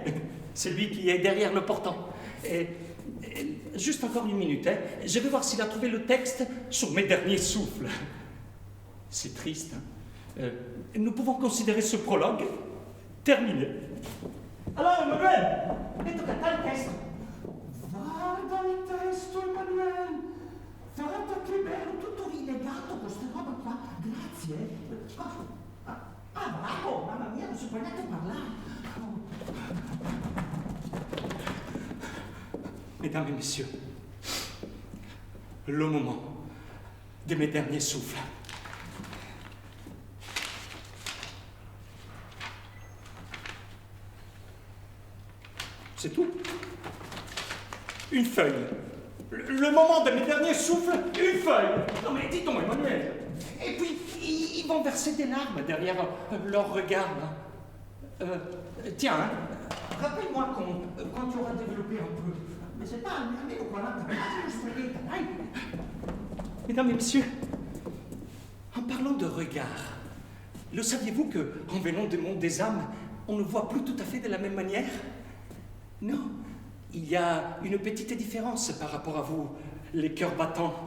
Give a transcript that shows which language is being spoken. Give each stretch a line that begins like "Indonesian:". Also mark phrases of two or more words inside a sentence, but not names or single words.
French: C'est lui qui est derrière le portant. Et juste encore une minute, hein. Je vais voir s'il a trouvé le texte sur mes derniers souffles. C'est triste, hein. Nous pouvons considérer ce prologue terminé. Alors, Emmanuel,
Italian: mettete il testo. Guarda il testo, Emanuele. Guarda che bello, tutto rilegato, questa roba qua. Grazie. Bravo, mamma mia, non si può neanche parlare.
French: Mesdames et messieurs, le moment de mes derniers souffles. C'est tout. Une feuille. Le moment de mes derniers souffles, une feuille. Non mais dites-moi, Emmanuel. Et puis, ils vont verser des larmes derrière leur regard. Tiens, hein, rappelle-moi quand tu auras développé un peu. Mais c'est pas un
Italian: amico 40 pagine sparita, dai.
French: Mesdames et messieurs, en parlant de regard, le saviez-vous qu'en venant du monde des âmes, on ne voit plus tout à fait de la même manière? Non, il y a une petite différence par rapport à vous, les cœurs battants.